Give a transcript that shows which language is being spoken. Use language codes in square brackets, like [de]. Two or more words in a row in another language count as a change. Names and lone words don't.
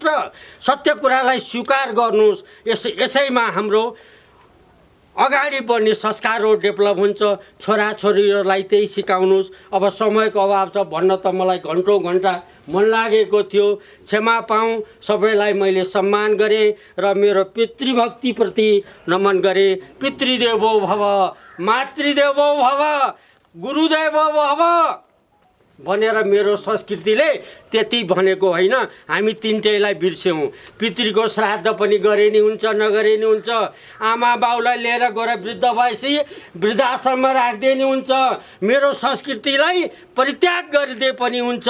[ne] सत्य कुरालाई स्वीकार गर्नुहोस्। यसैमा हाम्रो अगाडि बढ्ने संस्कारहरू डेभलप हुन्छ। छोराछोरीहरूलाई त्यही सिकाउनुहोस्। अब समयको अभाव छ, भन्न त मलाई घन्टौँ घन्टा मन लागेको थियो, क्षमा पाऊँ। सबैलाई मैले सम्मान गरेँ र मेरो पितृभक्तिप्रति नमन गरेँ। [sa] पितृदेवो भव, मातृदेवो भव, गुरुदेवो भव [ne] भनेर मेरो संस्कृतिले त्यति भनेको होइन। हामी तिनटैलाई बिर्स्यौँ। पितृको श्राद्ध पनि गरे नि हुन्छ, नगरे नि हुन्छ। आमा बाउलाई लिएर गएर वृद्ध भएपछि वृद्धाश्रममा राख्दै नि हुन्छ। मेरो संस्कृतिलाई परित्याग गरिदिए पनि हुन्छ।